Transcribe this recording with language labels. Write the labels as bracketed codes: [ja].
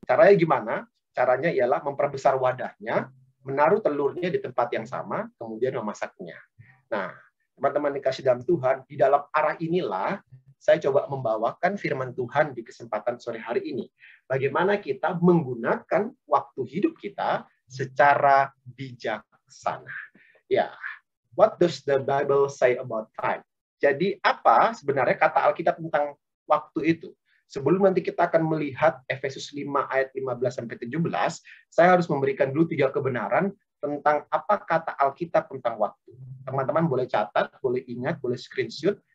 [id] Caranya gimana? Caranya ialah memperbesar wadahnya, menaruh telurnya di tempat yang sama, kemudian memasaknya. Nah, teman-teman dikasih dalam Tuhan, di dalam arah inilah saya coba membawakan firman Tuhan di kesempatan sore hari ini. Bagaimana kita menggunakan waktu hidup kita secara bijaksana. [en] Ya, what does the Bible say about time? [id] Jadi apa sebenarnya kata Alkitab tentang waktu itu? Sebelum nanti kita akan melihat Efesus 5 ayat 15-17, saya harus memberikan dulu 3 kebenaran tentang apa kata Alkitab tentang waktu. Teman-teman boleh catat, boleh ingat, boleh screenshot.